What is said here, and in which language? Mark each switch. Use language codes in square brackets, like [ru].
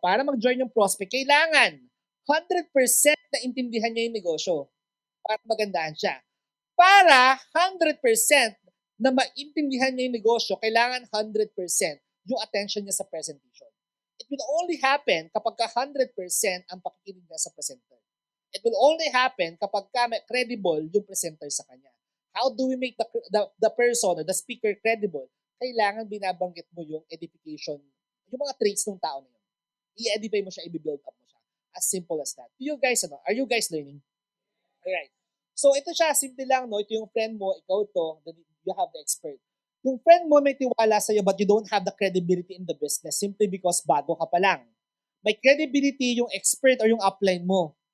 [tl] Para mag-join yung prospect, kailangan 100% na intindihan niya yung negosyo para magandahan siya. Para 100% na maintindihan niya yung negosyo, kailangan 100% yung attention niya sa presentation. [en] It will only happen [tl] kapag 100% ang pakikinig niya sa presenter. [en] It will only happen [tl] kapag credible yung presenter sa kanya. [en] How do we make the person or the speaker credible? [tl] Kailangan binabanggit mo yung edification, yung mga traits ng tao na yun. I-edify mo siya, i-build up mo siya. [en] As simple as that. You guys, are you guys learning? Alright. [tl] So ito siya, simple lang, no? Ito yung friend mo, ikaw to, [en] you have the expert. [tl] Yung friend mo may tiwala sa'yo [en] but you don't have the credibility in the business simply because [tl] bago ka pa lang. May credibility yung expert or yung upline mo.